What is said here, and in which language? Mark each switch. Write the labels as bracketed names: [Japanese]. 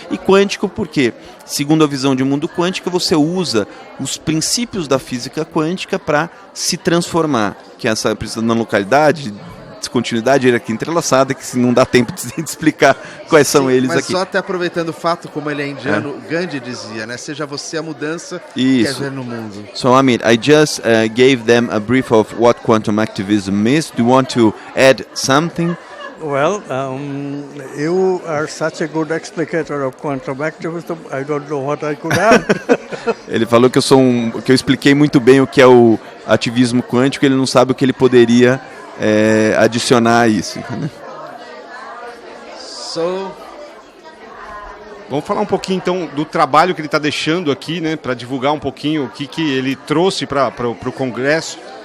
[Portuguese] E quântico porque, segundo a visão de mundo quântico, você usa os princípios da física quântica para se transformar. Que é essa precisa na localidade, descontinuidade hierarquia entrelaçada, que não dá tempo de explicar quais são eles mas aqui. só até aproveitando o fato, como ele é indiano, Gandhi dizia, né? Seja você a mudança que quer Isso. ver no mundo. [English] So, Amit, I just gave them a brief of what quantum activism is. Do you want to add something? Well, you are such a good explicator of quantum activism. I don't know what I could add. [Portuguese] Ele falou que eu expliquei muito bem o que é o ativismo quântico, ele não sabe o que ele poderia adicionar a isso. [English] So, [Portuguese] Vamos falar um pouquinho então do trabalho que ele está deixando aqui, né, para divulgar um pouquinho o que ele trouxe para o Congresso.